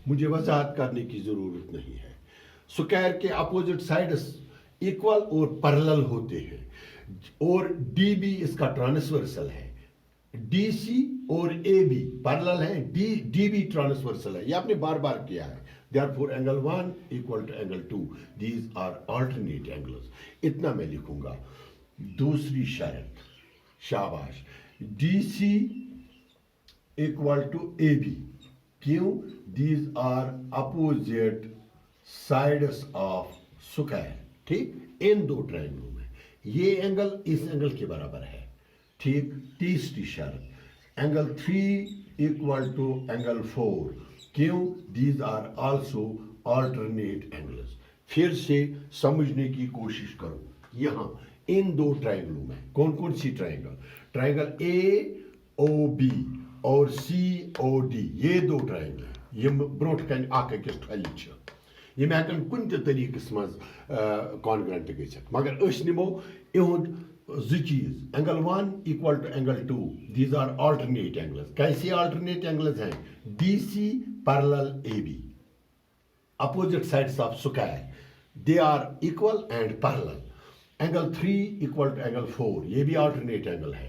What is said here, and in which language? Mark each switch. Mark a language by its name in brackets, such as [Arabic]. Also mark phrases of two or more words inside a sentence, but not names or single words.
[Hindi] मुझे वजाहत करने की जरूरत नहीं है। स्क्वायर के [English] opposite sides equal [Hindi] और पैरेलल होते हैं, और DB इसका ट्रांसवर्सल है, DC और AB पैरेलल है, DB ट्रांसवर्सल है। ये आपने बार बार किया है। [English] Therefore angle 1 equal to angle 2, these are alternate angles। [Hindi] इतना मैं लिखूंगा। दूसरी शर्त, शाबाश, DC [English] equal to [Hindi] AB। क्यों? [English] These are opposite sides of square। [Hindi] ठीक, इन दो ट्रायंगलों में ये एंगल इस एंगल के बराबर है। ठीक, तीसरी शर्त, [English] angle 3 equal to angle 4. [Hindi] क्यों? [English] these are also alternate angles. [Hindi] फिर से समझने की कोशिश करो। यहां इन दो ट्रायंगलों में कौन कौन सी ट्रायंगल? ट्रायंगल AOB और COD, ये दो ट्रायंगल हैं। [Kashmiri] ये ब्रोट कन आकस ठल छ, ये हेकन कुन तरीकस मज कॉन्ग्रेंट गजित, मगर अस निमो इहुंद जो चीज। [English] angle 1 equal to angle 2, these are alternate angles. [Hindi] कैसे अल्टरनेट एंगल्स हैं? [English] DC parallel AB, opposite sides of square, they are equal and parallel. angle 3 equal to angle 4, [Hindi] ये भी अल्टरनेट एंगल है।